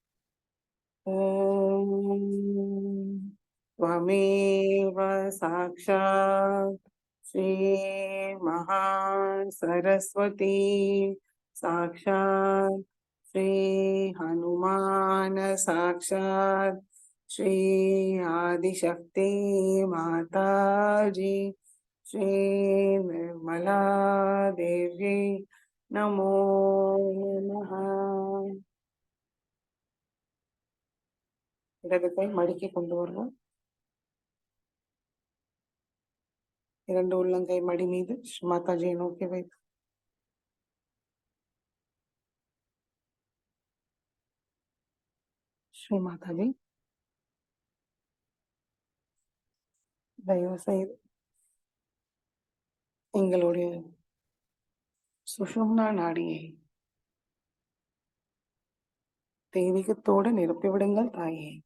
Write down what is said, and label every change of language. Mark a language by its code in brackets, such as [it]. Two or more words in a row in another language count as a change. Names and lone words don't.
[sa] ओम त्वमेव साक्षात श्री महासरस्वती साक्षात श्री हनुमान साक्षात श्री आदिशक्ति माताजी श्री निर्मला देवी नमो नमः. [ta] இடது கை மடிக்கி கொண்டு வருவோம். 2 உள்ளங்கை மடி மீது ஸ்ரீ மாதாஜியை நோக்கி வைத்து ஸ்ரீ மாதாஜி, தயவு செய்து எங்களுடைய சுஷும்னா நாடியை தெய்வீகத்தோடு நிரப்பிவிடுங்கள் தாயே.